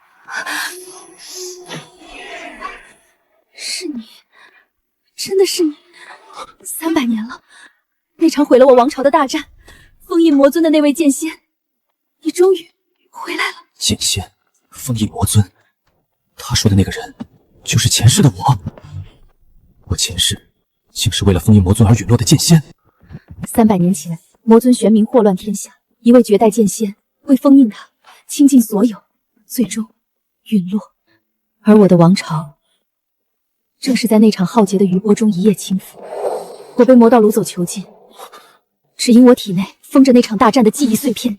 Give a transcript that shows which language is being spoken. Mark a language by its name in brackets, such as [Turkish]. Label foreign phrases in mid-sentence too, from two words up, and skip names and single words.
[Chinese] 是你，真的是你。300年了，那場毀了我王朝的大戰，封印魔尊的那位劍仙，你終於回來了。劍仙，封印魔尊，他說的那個人，就是前世的我。我前世竟是為了封印魔尊而隕落的劍仙。 300年前，魔尊玄冥禍亂天下，一位絕代劍仙為封印他，傾盡所有，最終隕落。而我的王朝，正是在那場浩劫的餘波中一夜傾覆。我被魔道擄走囚禁，只因我體內封着那場大戰的記憶碎片。